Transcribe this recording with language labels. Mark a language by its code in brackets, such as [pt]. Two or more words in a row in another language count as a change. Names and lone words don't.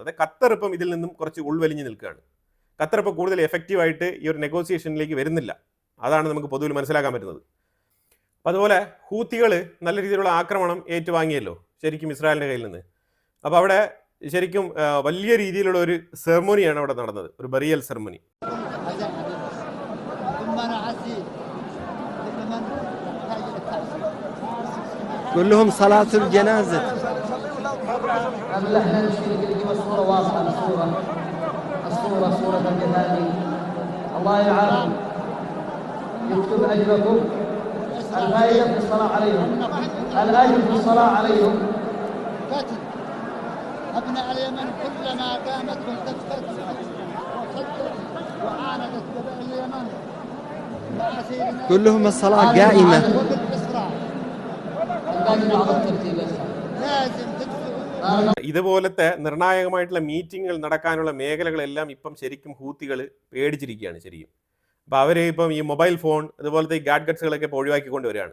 [ml] അതായത് ഖത്തർ ഇപ്പം ഇതിൽ നിന്നും കുറച്ച് ഉൾവലിഞ്ഞ് നിൽക്കുകയാണ്. ഖത്തർ ഇപ്പോൾ കൂടുതൽ എഫക്റ്റീവായിട്ട് ഈ ഒരു നെഗോസിയേഷനിലേക്ക് വരുന്നില്ല. അതാണ് നമുക്ക് പൊതുവിൽ മനസ്സിലാക്കാൻ പറ്റുന്നത്. അപ്പോൾ അതുപോലെ ഹൂത്തികൾ നല്ല രീതിയിലുള്ള ആക്രമണം ഏറ്റുവാങ്ങിയല്ലോ ശരിക്കും ഇസ്രായേലിൻ്റെ കയ്യിൽ നിന്ന്. അപ്പോൾ അവിടെ ശരിക്കും വലിയ രീതിയിലുള്ള ഒരു സെറമോണിയാണ് അവിടെ നടന്നത്, ഒരു [en] burial ceremony. [ar] كلهم صلاة الجنازة. صورة الجنازة. الله يعافيكم يكتب أجركم. الفائدة في الصلاة عليهم، الأجر في الصلاة عليهم. أبناء اليمن كلما قامتهم تفتت وعاندت قبائل اليمن كلهم الصلاة قائمة. [ml] ഇതുപോലത്തെ നിർണായകമായിട്ടുള്ള മീറ്റിങ്ങുകൾ നടക്കാനുള്ള മേഖലകളെല്ലാം ഇപ്പം ശരിക്കും ഹൂത്തികൾ പേടിച്ചിരിക്കുകയാണ് ശരിക്കും. അപ്പോൾ അവർ ഇപ്പം ഈ [en] mobile phone [ml] അതുപോലത്തെ ഈ ഗാഡ്ഗറ്റ്സുകളൊക്കെ ഇപ്പോൾ ഒഴിവാക്കിക്കൊണ്ട് വരികയാണ്.